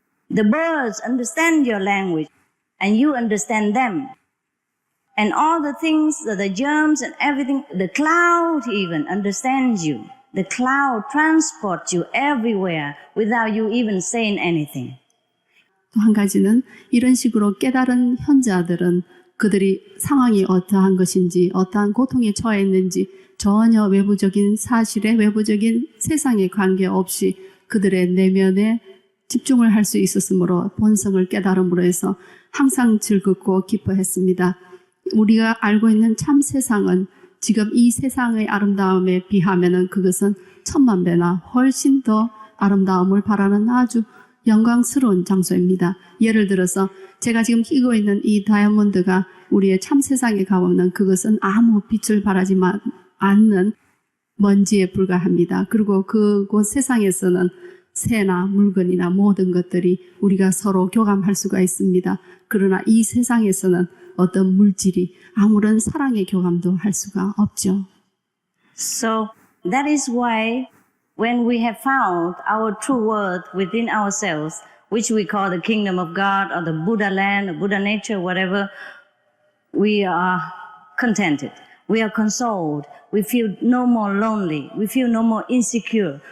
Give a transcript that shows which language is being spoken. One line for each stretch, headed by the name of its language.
English: The birds understand your language, and you understand them. And all the things, the germs and everything, the cloud even understands you. The cloud transports you everywhere without you even saying anything.
Korean: 또 한 가지는 이런 식으로 깨달은 현자들은 그들이 상황이 어떠한 것인지 어떠한 고통에 처해 있는지 전혀 외부적인 사실에 외부적인 세상에 관계없이 그들의 내면에 집중을 할 수 있었으므로 본성을 깨달음으로 해서 항상 즐겁고 기뻐했습니다. 우리가 알고 있는 참 세상은 지금 이 세상의 아름다움에 비하면은 그것은 천만 배나 훨씬 더 아름다움을 바라는 아주 영광스러운 장소입니다. 예를 들어서 제가 지금 끼고 있는 이 다이아몬드가 우리의 참 세상에 가보면 그것은 아무 빛을 발하지 않는 먼지에 불과합니다. 그리고 그곳 세상에서는 새나 물건이나 모든 것들이 우리가 서로 교감할 수가 있습니다. 그러나 이 세상에서는 어떤 물질이 아무런 사랑의 교감도 할 수가 없죠.
English: So that is why when we have found our true worth within ourselves, which we call the kingdom of God or the Buddha land, or Buddha nature, whatever, we are contented. We are consoled. We feel no more lonely. We feel no more insecure.